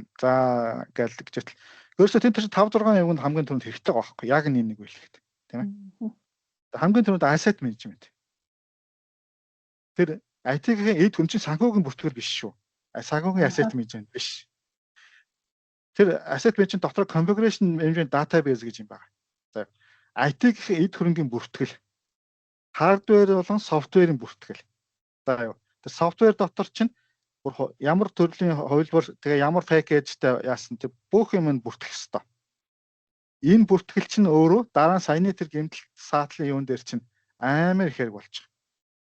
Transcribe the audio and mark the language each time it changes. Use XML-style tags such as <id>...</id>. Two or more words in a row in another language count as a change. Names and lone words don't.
<mn>За гэж гэжэл өөрөөсөө тэр 5-6 явганд хамгийн түрүүнд хэрэгтэй байгаа байхгүй яг нэг үйл хэрэгтэй тийм ээ. Хамгийн түрүүнд</mn> <en>asset management.</en> <mn>Тэр IT-ийн эд хүн чинь санхүүгийн бүртгэл биш шүү. Санхүүгийн</mn> <en>asset management</en> <mn>биш. Тэр</mn> <en>asset management</en> <mn>дотор</mn> <en>configuration management database</en> <mn>гэж юм байна. За IT-ийн эд хөрөнгийн бүртгэл hardware болон software-ийн бүртгэл. За юу. Тэр software дотор чинь ямар төрлийн хувилбар тэгээ ямар пакэжтэй яасан тэр бүх юм нь бүртгэх ёстой. Энэ бүртгэл чинь өөрөө дараа нь саяны тэр гэмтэл саатлын юун дээр чинь амар их хэрэг болж байгаа.</mn>